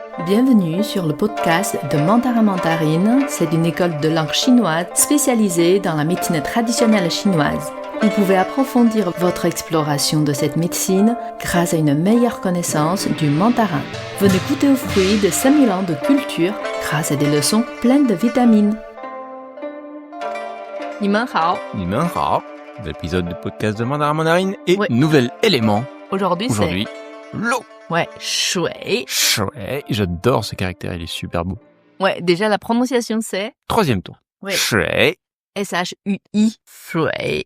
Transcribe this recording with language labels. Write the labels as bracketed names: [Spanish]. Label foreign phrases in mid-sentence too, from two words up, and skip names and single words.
[French] Bienvenue sur le podcast de Mandarin Mandarine. C'est une école de langue chinoise spécialisée dans la médecine traditionnelle chinoise. Vous pouvez approfondir votre exploration de cette médecine grâce à une meilleure connaissance du mandarin. Venez goûter aux fruits de 5000 ans de culture grâce à des leçons pleines de vitamines. [Chinese] 你们好. 你们好, [French] l'épisode de podcast de Mandarin Mandarine et Ouais. nouvel élément. Aujourd'hui, Aujourd'hui, l'eau. Ouais, shui. Shui. J'adore ce caractère, il est super beau. Ouais, déjà la prononciation c'est Troisième tour. Ouais. Shui. S-H-U-I. Shui.